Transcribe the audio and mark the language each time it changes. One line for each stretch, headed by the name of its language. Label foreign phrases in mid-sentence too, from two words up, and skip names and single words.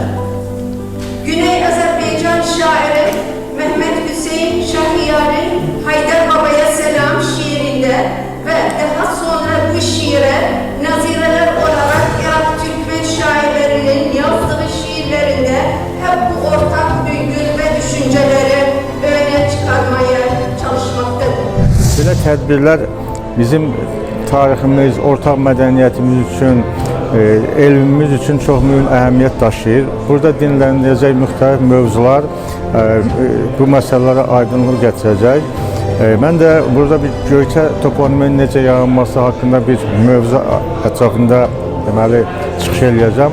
Turkish: Güney Azerbaycan şairi Mehmet Hüseyin Şahriyar'ın Haydar Baba'ya Selam şiirinde ve daha sonra bu şiire nazireler olarak Irak Türkmen şairlerinin yazdığı şiirlerinde hep bu ortak duygu ve düşünceleri öne çıkarmaya çalışmaktadır.
Azerbaijani: Belə tədbirlər bizim tariximiz, ortaq mədəniyyətimiz üçün, elmimiz üçün çox mühüm əhəmiyyət daşıyır. Burada dinləniləcək müxtəlif mövzular bu məsələlərə aydınlıq gətirəcək Mən də burada bir Göyçə toponiminin necə yaranması haqqında bir mövzu ətrafında deməli çıxış eləyəcəm.